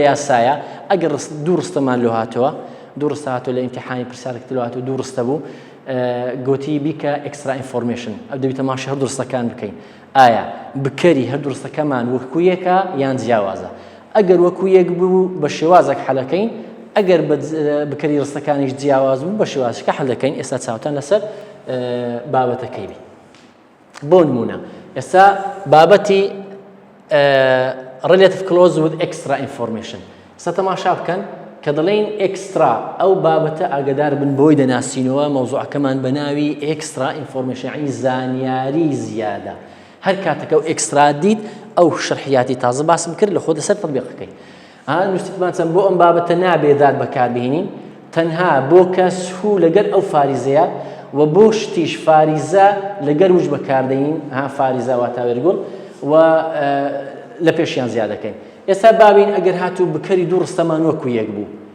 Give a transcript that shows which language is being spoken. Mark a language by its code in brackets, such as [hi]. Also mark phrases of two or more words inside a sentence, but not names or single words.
[ckb] یاسایە ئەگەر دوو ڕستەمان لۆ هاتەوە دوو ڕستە هاتۆ لە ئیمتیحانی پرسیارێکی لۆ هاتووە دوو ڕستە بوو گوتی بیکە [en] extra information [ckb] ئەو دەبێتە ماشی هەردوو ڕستەکان بکەین ئایا بکەری هەردوو ڕستەکەمان وەکو یەکە یان جیاوازە ئەگەر وەکو یەک بوو بە شێوازێک حەلەکەین ئەگەر بکەری ڕستەکانیش جیاواز بوو بە شێوازەکە حەل دەکەین ئێستا چاوتان لەسەر بابەتەکەی بی بۆ نمونە ئێستا بابەتی [en] relative clause with extra information [ckb] ئێستا تەماشا بکەن کە دەڵێن ئێکسترا ئەو بابەتە ئاگادار بن بۆی دەناسینەوە مەوزوعەکەمان بە ناوی [en] extra information [ckb] یعنی زانیاری زیادە هەر کاتێک ئەو ئێکسترا دیت ئەو شەرحیاتی تازە باسم کرد لە خۆ دەسەر تەطبیقەکەی نووسیتمان چەند بۆ ئەم بابەتە نابێ ذات بەکاربهێنین تەنها بۆ کەس هوو لەگەر ئەو فاریزەیە و بۆ شتیش فاریزە لەگەر وش بەکاردەین فاریزە واتە وێرگوڵ و لە پێشیان زیادەکەین ئێستا بابین ئەگەر هاتوو بکەری دوو ڕستەمان وەکو یەک بوو